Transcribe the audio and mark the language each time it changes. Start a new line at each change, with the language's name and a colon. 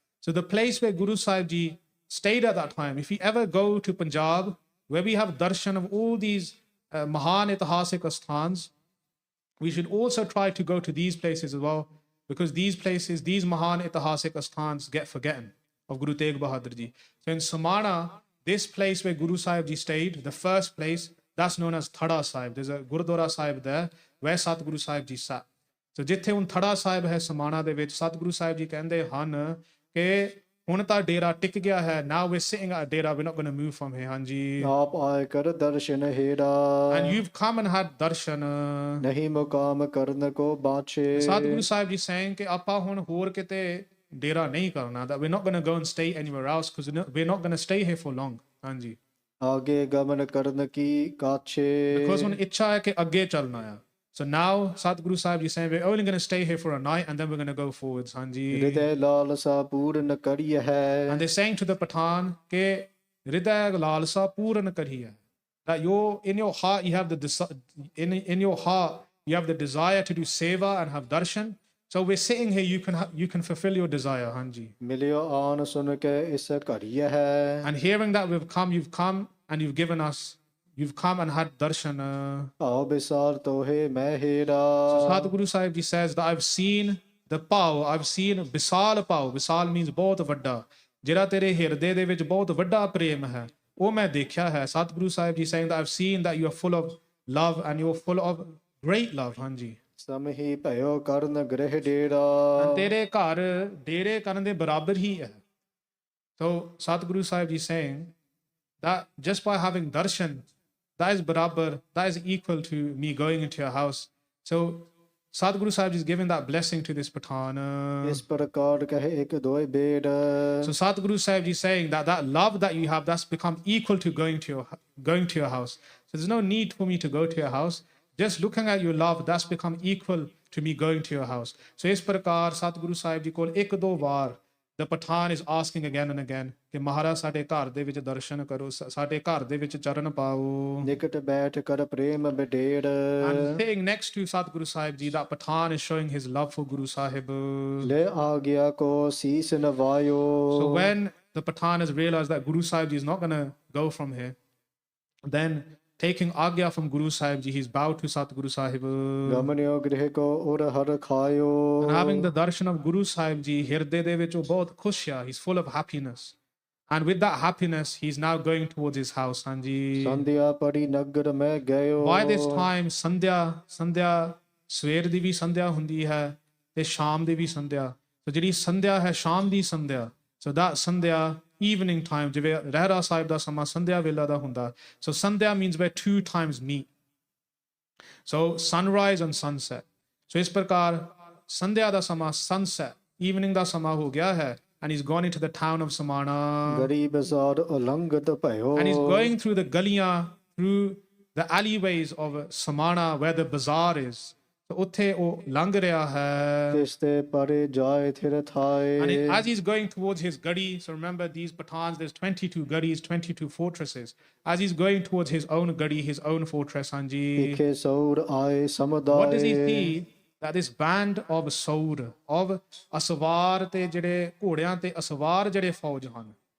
English: So the place where Guru Sahib Ji stayed at that time, if you ever go to Punjab, where we have darshan of all these Mahan Itihasik asthans, we should also try to go to these places as well, because these places, these Mahan Itihasik asthans get forgotten of Guru Tegh Bahadur Ji. So in Samana, this place where Guru Sahib Ji stayed, the first place, that's known as Thada Sahib. There's a Gurudwara Sahib there, where Satguru Sahib Ji sat.
Punjabi: So ਜਿੱਥੇ ਹੁਣ ਥੜਾ ਸਾਹਿਬ ਹੈ ਸਮਾਣਾ ਦੇ ਵਿੱਚ ਸਤਿਗੁਰੂ ਸਾਹਿਬ ਜੀ ਕਹਿੰਦੇ ਹਨ ਕਿ ਹੁਣ ਤਾਂ ਡੇਰਾ ਟਿਕ ਗਿਆ ਹੈ.
English: Now we're sitting at a dera, we're not going to move from here, ਹਾਂਜੀ.
Punjabi: ਆਪ ਆਏ ਕਰ ਦਰਸ਼ਨ ਹੇਰਾ
English: And you've come and had darshan.
Punjabi: ਨਹੀਂ ਮੁਕਾਮ ਕਰਨ ਕੋ ਬਾਛੇ
English: Satguru Sahib ji saying
Punjabi: ਕਿ ਆਪਾਂ ਹੁਣ ਹੋਰ ਕਿਤੇ ਡੇਰਾ ਨਹੀਂ ਕਰਨਾ,
English: that we're not going to go and stay anywhere else because we're not going to stay here for long, ਹਾਂਜੀ.
Punjabi: ਆਗੇ ਗਮਨ ਕਰਨ ਕੀ ਕਾਛੇ Because ਹੁਣ ਇੱਛਾ ਹੈ ਕਿ ਅੱਗੇ ਚੱਲਣਾ ਆ.
English: So now Satguru Sahib is saying we're only going to stay here for a night and then we're going to go forwards, Hanji.
Punjabi: ਹਿਰਦੈ ਲਾਲਸਾ ਪੂਰਨ ਕਰੀ ਹੈ
English: And they're saying to the Patan ke
Punjabi: Hriday lalsa puran kariya,
English: that in your heart you have in your heart you have the desire to do seva and have darshan. So we're sitting here, you can fulfill your desire, Hanji.
Punjabi: ਮਿਲਿਓ ਆਨ ਸੁਨ ਕੇ ਇਸ ਘਰੀ ਹੈ
English: And hearing that you've come and you've given us, you've come and had darshan.
Punjabi: ਆਓ ਬਿਸਾਰ ਤੋਹੇ ਮੈਂ ਹੇਰਾ
English: So Satguru Sahib Ji says that I've seen the power, I've seen Bisal power.
Punjabi: Bisal means ਬਹੁਤ ਵੱਡਾ, ਜਿਹੜਾ ਤੇਰੇ ਹਿਰਦੇ ਦੇ ਵਿੱਚ ਬਹੁਤ ਵੱਡਾ ਪ੍ਰੇਮ ਹੈ, ਉਹ ਮੈਂ ਦੇਖਿਆ ਹੈ.
English: Satguru Sahib Ji saying that I've seen that you are full of love and you're full of great love, Hanji.
Punjabi: ਸਮਹੀ ਭਇਓ ਕਰਨ ਗ੍ਰਹਿ ਡੇਰਾ And ਤੇਰੇ ਘਰ ਡੇਰੇ ਕਰਨ ਦੇ ਬਰਾਬਰ ਹੀ ਹੈ.
English: So Satguru Sahib Ji saying that just by having darshan, that is barabar, that is equal to me going into your house. So Sadguru Sahib is giving that blessing to this Patan.
Punjabi: ਇਸ ਪ੍ਰਕਾਰ ਕਹੇ ਇੱਕ ਦੋਇ ਬੇੜ
English: So Sadguru Sahib is saying that that love that you have, that's become equal to going to your house. So there's no need for me to go to your house. Just looking at your love, that's become equal to me going to your house.
Punjabi: So ਇਸ ਪ੍ਰਕਾਰ Sadguru Sahib ਜੀ ਕੋਲ ਇੱਕ ਦੋ ਵਾਰ
English: the Patan is asking again and again
Punjabi: ਕਿ ਮਹਾਰਾਜ ਸਾਡੇ ਘਰ ਦੇ ਵਿੱਚ ਦਰਸ਼ਨ ਕਰੋ, ਸਾਡੇ ਘਰ ਦੇ ਵਿੱਚ ਚਰਨ ਪਾਓ. ਨਿਕਟ ਬੈਠ ਕਰ ਪ੍ਰੇਮ ਬਡੇੜ
English: And sitting next to Sadguru Sahib Ji, that Patan is showing his love for Guru Sahib.
Punjabi: ਲੈ ਆ ਗਿਆ ਕੋ ਸੀਸ ਨਵਾਇਓ
English: So when the Patan has realized that Guru Sahib Ji is not going to go from here, then taking agya from Guru Sahib Ji, he's bowed to Satguru Sahib.
Punjabi: ਗਮਨਿਓ ਗ੍ਰਹਿ ਕੋ ਉਰ ਹਰ ਖਾਇਓ
English: And having the darshan of Guru Sahib Ji,
Punjabi: ਹਿਰਦੇ ਦੇ ਵਿੱਚ ਉਹ ਬਹੁਤ ਖੁਸ਼ ਆ,
English: he's full of happiness. And with that happiness, he's now going towards his house, Hanji.
Punjabi: ਸੰਧਿਆ ਪੜੀ ਨਗਰ ਮੈਂ ਗਇਓ
English: By this time,
Punjabi: Sandhya, ਸਵੇਰ ਦੀ ਵੀ ਸੰਧਿਆ ਹੁੰਦੀ ਹੈ ਤੇ ਸ਼ਾਮ ਦੀ ਵੀ ਸੰਧਿਆ. So ਜਿਹੜੀ ਸੰਧਿਆ ਹੈ ਸ਼ਾਮ ਦੀ ਸੰਧਿਆ, so that Sandhya
English: evening time,
Punjabi: ਜਿਵੇਂ ਰਹਿਰਾ ਸਾਹਿਬ ਦਾ ਸਮਾਂ ਸੰਧਿਆ ਵੇਲਾ ਦਾ ਹੁੰਦਾ.
English: So sandhya means where two times meet. So sunrise and sunset.
Punjabi: So ਇਸ ਪ੍ਰਕਾਰ ਸੰਧਿਆ ਦਾ ਸਮਾਂ sunset, evening ਦਾ ਸਮਾਂ ਹੋ ਗਿਆ ਹੈ.
English: And he's gone into the town of Samana.
Punjabi: ਗਰੀਬ ਸਾਰ ਉਲੰਘਤ ਭਇਓ
English: And he's going through the galiyan, through the alleyways of Samana where the bazaar is.
Punjabi: So ਉੱਥੇ ਉਹ ਲੰਘ ਰਿਹਾ ਹੈ. ਤਿਸ ਤੇ ਪਰੇ ਜਾਏ ਥਿਰ ਥਾਏ
English: And as he's going towards his gadi, so remember these Patans, there's 22 gadis, 22 fortresses. As he's going towards his own gadi, his own fortress, Hanji,
Punjabi: ਦੇਖੇ ਸੌਰ ਆਏ ਸਮੁਦਾਏ
English: what does he see? That this band of
Punjabi: Saur, of Aswar te ਜਿਹੜੇ ਘੋੜਿਆਂ ਤੇ ਅਸਵਾਰ ਜਿਹੜੇ ਫੌਜ ਹਨ.